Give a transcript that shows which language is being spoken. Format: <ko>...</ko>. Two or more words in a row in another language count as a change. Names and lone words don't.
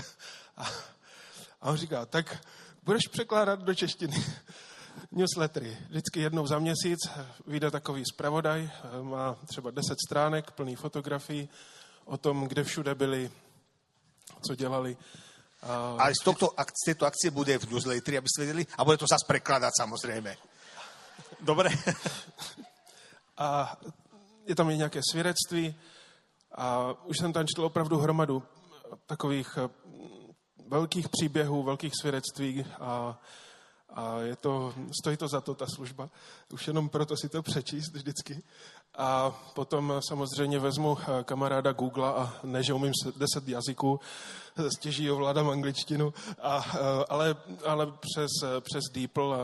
<cs>A on říká, tak budeš překládat do češtiny newslettery. Vždycky jednou za měsíc vyjde takový zpravodaj, má třeba 10 stránek, plný fotografií o tom, kde všude byli, co dělali.</cs> <sk>A z této akcie bude v newsletteri, aby ste vedeli, a bude to zase prekladať samozrejme. Dobre?</sk> <cs>A je tam i nějaké svědectví a už jsem tam četl opravdu hromadu takových velkých příběhů, velkých svědectví a stojí to za to, ta služba. Už jenom proto si to přečíst vždycky. A potom samozřejmě vezmu kamaráda Google a ne, že umím 10 jazyků, stěží ovládám angličtinu, ale přes DeepL</cs>